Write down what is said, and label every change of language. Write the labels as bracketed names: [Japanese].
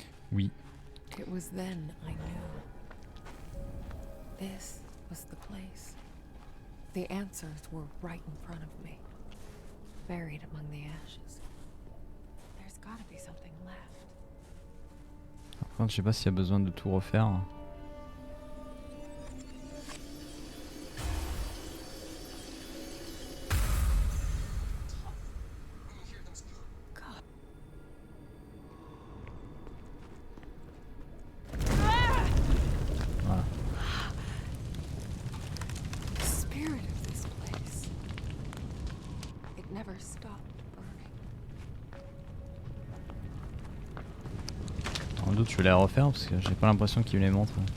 [French] Oui. [English] It was then I knew. This was the place. The answers were right in front of me, buried among the ashes. There's gotta be something left. [French] Par contre, je sais pas s'il y a besoin de tout refaire. [English] God. [French] Voilà. [English] The spirit of this place. It never stopped burning. [French] Sans doute, je vais les refaire parce que j'ai pas l'impression qu'il me les montre.